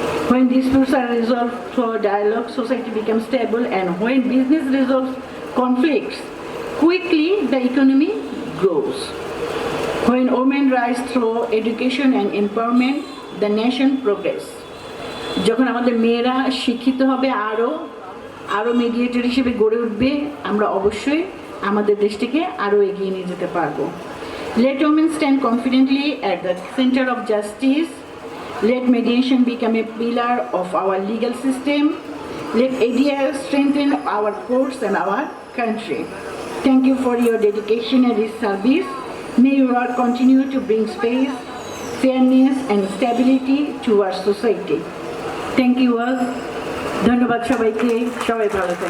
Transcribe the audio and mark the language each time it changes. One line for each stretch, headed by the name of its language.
English: When disputes are resolved through dialogue, society becomes stable, and when business resolves conflicts quickly, the economy grows. When women rise through education and empowerment, the nation progress.
Bangla: যখন আমাদের মেয়েরা শিক্ষিত হবে আরো mediator হিসেবে গড়ে উঠবে, আমরা অবশ্যই আমাদের দেশটিকে আরো এগিয়ে নিয়ে যেতে পারবো।
English: Let women stand confidently at the center of justice. Let mediation become a pillar of our legal system. Let ADR strengthen our courts and our country. Thank you for your dedication and service. May your work continue to bring space, fairness and stability to our society. Thank you all.
Bangla: ধন্যবাদ সবাইকে, সবাই ভালো থাকবেন।